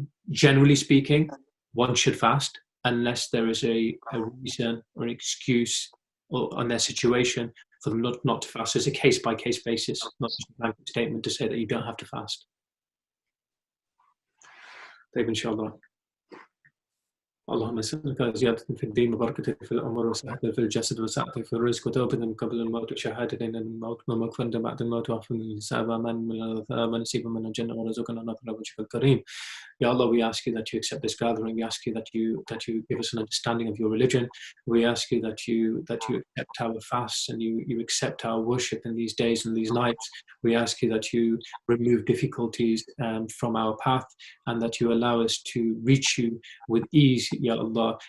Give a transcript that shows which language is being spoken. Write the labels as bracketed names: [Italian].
[English] Generally speaking, one should fast unless there is a reason or an excuse on their situation for them not to fast. So it's a case-by-case basis, not just a blanket statement to say that you don't have to fast. [Arabic] طيب إن شاء الله. اللهم اسألك زيادة في الدين وبركة في الأمر وسعة في الجسد وسعة في الرزق وتوبة من قبل الموت وشهادة عند الموت ومغفرة بعد الموت وعفو من الحساب من العذاب ونصيبا من الجنة ورزقنا نظر وجهك الكريم. [English] Ya Allah, we ask you that you accept this gathering. We ask you that you give us an understanding of your religion. We ask you that you accept our fasts and you accept our worship in these days and these nights. We ask you that you remove difficulties from our path and that you allow us to reach you with ease, Ya Allah.